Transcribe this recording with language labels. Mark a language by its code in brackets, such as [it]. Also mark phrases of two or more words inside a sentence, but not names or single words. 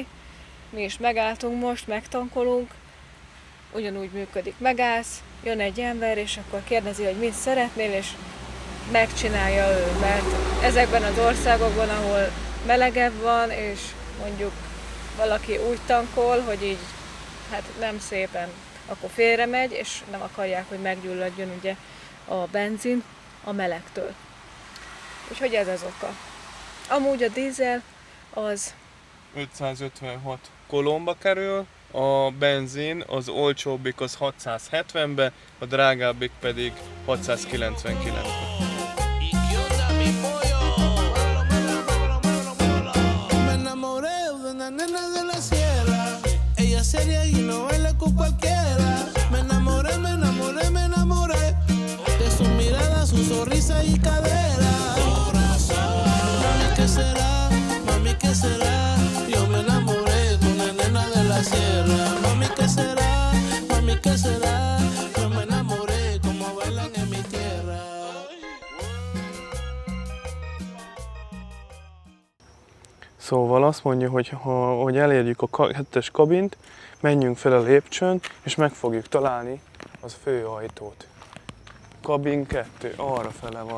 [hu] Mi is megálltunk most, megtankolunk, ugyanúgy működik, megállsz, jön egy ember, és akkor kérdezi, hogy mit szeretnél, és megcsinálja ő, mert ezekben az országokban, ahol melegebb van, és mondjuk valaki úgy tankol, hogy így hát nem szépen, akkor félre megy, és nem akarják, hogy meggyulladjon ugye a benzin a melegtől. Úgyhogy ez az oka. Amúgy a dízel az 556 kolomba kerül, a benzin az olcsóbbik az 670-be, a drágábbik pedig 699-be. [es] Seria y no baila con cualquiera. Me enamoré de su mirada, su sonrisa y cadera. Mami, ¿qué será? Yo me enamoré de una nena de la sierra. Mami, ¿qué será? Yo me enamoré como bailan en mi tierra. [hu] Szóval azt mondja, hogy elérjük a 7-es kabint, menjünk fel a lépcsőn, és meg fogjuk találni az főajtót. kabin 2, arra fele van